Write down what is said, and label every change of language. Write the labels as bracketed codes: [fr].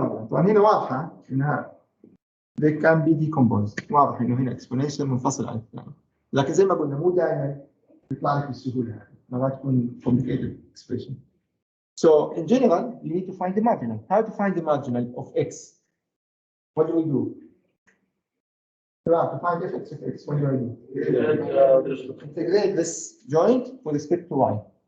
[ar] طبعا هنا واضحة إنها [en] they can be decomposed. [ar] واضح إنه هنا exponential منفصل عن الثاني. لكن زي ما قلنا مو دائما يطلع لك بالسهولة هذه. مرات تكون [en] complicated expression. So in general, you need to find the marginal. How to find the marginal of x? What do we do? To find f(x) of x, what do I do? Integrate this joint with respect to y.